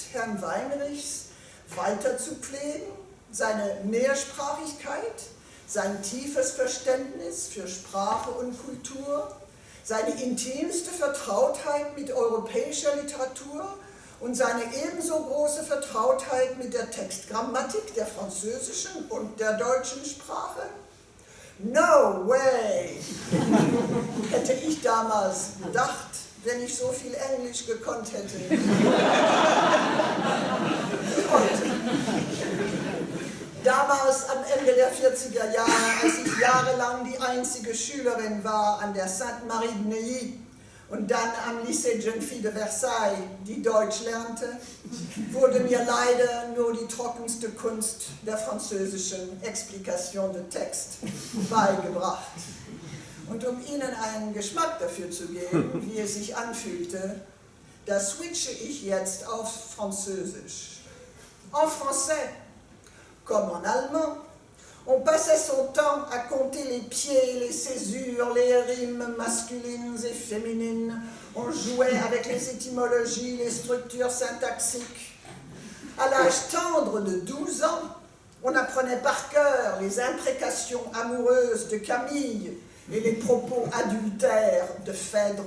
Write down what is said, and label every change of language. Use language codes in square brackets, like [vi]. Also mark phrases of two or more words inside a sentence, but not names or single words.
[de] Herrn Weinrichs weiter zu pflegen, seine Mehrsprachigkeit, sein tiefes Verständnis für Sprache und Kultur, seine intimste Vertrautheit mit europäischer Literatur und seine ebenso große Vertrautheit mit der Textgrammatik der französischen und der deutschen Sprache? [en] No way! [de] Hätte ich damals gedacht, wenn ich so viel Englisch gekonnt hätte. Damals am Ende der 40er Jahre, als ich jahrelang die einzige Schülerin war an der Sainte-Marie de Neuilly und dann am Lycée Jeune Fille de Versailles, die Deutsch lernte, wurde mir leider nur die trockenste Kunst der französischen [fr] Explication de Texte [de] beigebracht. Und um Ihnen einen Geschmack dafür zu geben, wie es sich anfühlte, da switche ich jetzt auf Französisch. [fr] En français. Comme en allemand, on passait son temps à compter les pieds, les césures, les rimes masculines et féminines. On jouait avec les étymologies, les structures syntaxiques. À l'âge tendre de 12 ans, on apprenait par cœur les imprécations amoureuses de Camille et les propos adultères de Phèdre.